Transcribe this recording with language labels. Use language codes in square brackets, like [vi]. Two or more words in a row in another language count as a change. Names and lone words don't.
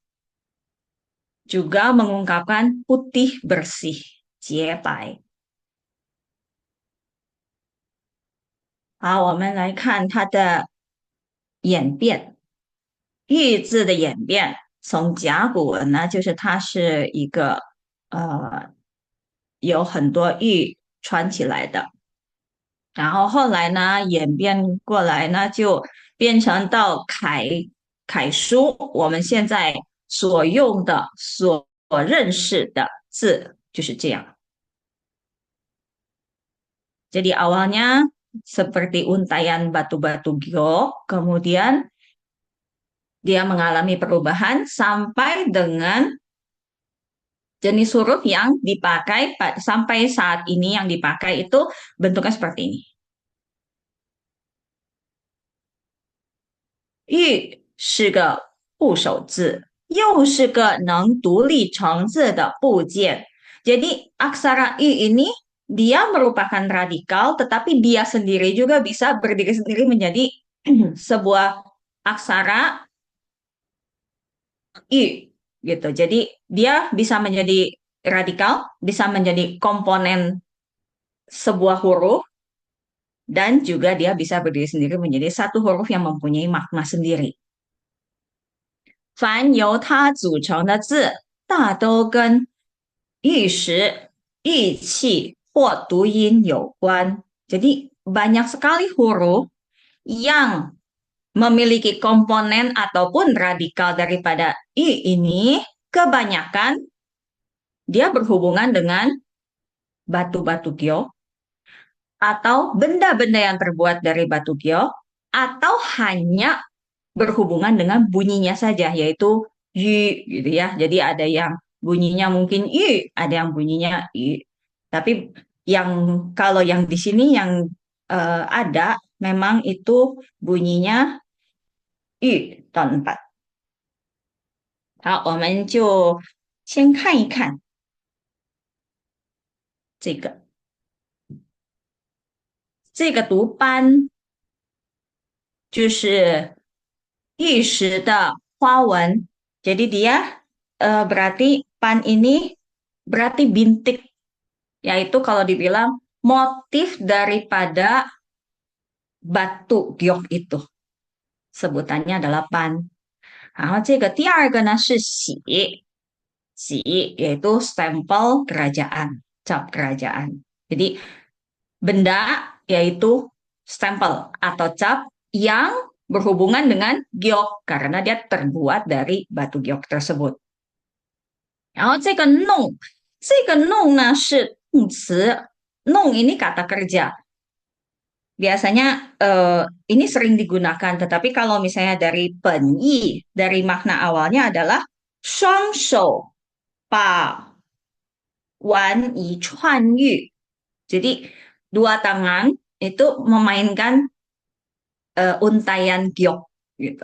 [id] Juga mengungkapkan putih bersih, [zh] 洁白。好，我们来看它的演变。玉字的演变，从甲骨文呢，就是它是一个有很多玉穿起来的，然后后来呢演变过来呢，就变成到楷书，我们现在所用的、所认识的字就是这样。 [id] Jadi awalnya seperti untayan batu-batu giok, kemudian dia mengalami perubahan sampai dengan jenis huruf yang dipakai sampai saat ini yang dipakai itu bentuknya seperti ini. [zh] 玉是个部首字，又是个能独立成字的部件。 [id] Jadi aksara I ini dia merupakan radikal, tetapi dia sendiri juga bisa berdiri sendiri menjadi sebuah aksara I gitu. Jadi dia bisa menjadi radikal, bisa menjadi komponen sebuah huruf, dan juga dia bisa berdiri sendiri menjadi satu huruf yang mempunyai makna sendiri. [zh] 凡由它组成的字，大都跟玉石、玉器或读音有关。 [id] Jadi banyak sekali huruf yang memiliki komponen ataupun radikal daripada I ini, kebanyakan dia berhubungan dengan batu-batu giok atau benda-benda yang terbuat dari batu giok atau hanya berhubungan dengan bunyinya saja, yaitu y gitu ya. Jadi ada yang bunyinya mungkin y, ada yang bunyinya y. Tapi yang kalau yang di sini yang ada memang itu bunyinya y [zh] 等版。好，我们就先看一看这个读斑，就是玉石的花纹. [id] Jadi dia berarti pan ini berarti bintik, yaitu kalau dibilang motif daripada batu giok itu. Sebutannya adalah pan. [zh] 然后这个第二个呢是玺，玺 [id] yaitu stempel kerajaan, cap kerajaan. Jadi benda yaitu stempel atau cap yang berhubungan dengan giok karena dia terbuat dari batu giok tersebut. [zh] 然后这个弄呢是动词，弄 [id] ini kata kerja. Biasanya ini sering digunakan, tetapi kalau misalnya dari penyi, dari makna awalnya adalah [zh] 双手把玩以串玉. [id] Jadi dua tangan itu memainkan untayan giok gitu.